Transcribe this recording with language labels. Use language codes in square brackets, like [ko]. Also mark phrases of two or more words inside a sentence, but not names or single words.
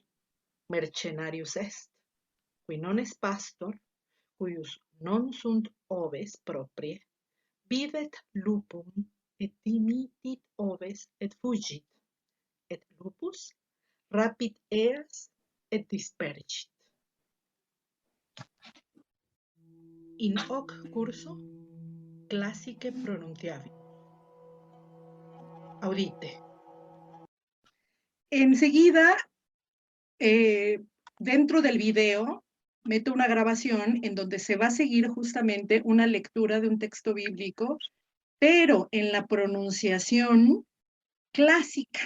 [la] Mercenarius est, qui non est pastor, cuius non sunt oves proprie, videt lupum et dimitit oves et fugit, et lupus rapit eas et dispergit. In hoc curso classice pronunciavi. Audite. [es] Enseguida, dentro del video, meto una grabación en donde se va a seguir justamente una lectura de un texto bíblico, pero en la pronunciación clásica.